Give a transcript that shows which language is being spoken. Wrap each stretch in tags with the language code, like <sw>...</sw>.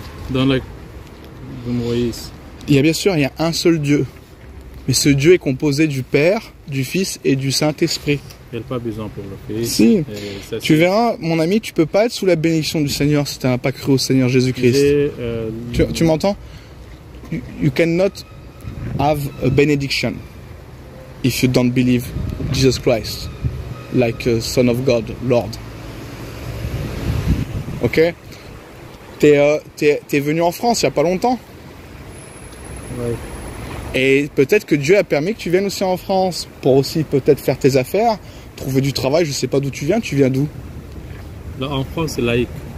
<fr>Dans la de Moïse. Il y a bien sûr, il y a un seul Dieu. Mais ce Dieu est composé du Père, du Fils et du Saint-Esprit. Il n'y a pas besoin pour le fils. Si. Et ça, Tu verras, mon ami, tu peux pas être sous la bénédiction du Seigneur si tu n'as pas cru au Seigneur Jésus-Christ. Et, Tu m'entends?</fr> <en>You cannot have a benediction if you don't believe Jesus Christ, like a Son of God, Lord.</en> <fr>Ok? T'es venu en France il n'y a pas longtemps. ouais. Et peut-être que Dieu a permis que tu viennes aussi en France pour aussi peut-être faire tes affaires, trouver du travail. Je sais pas d'où tu viens d'où? Là, en France, c'est laïque.</fr>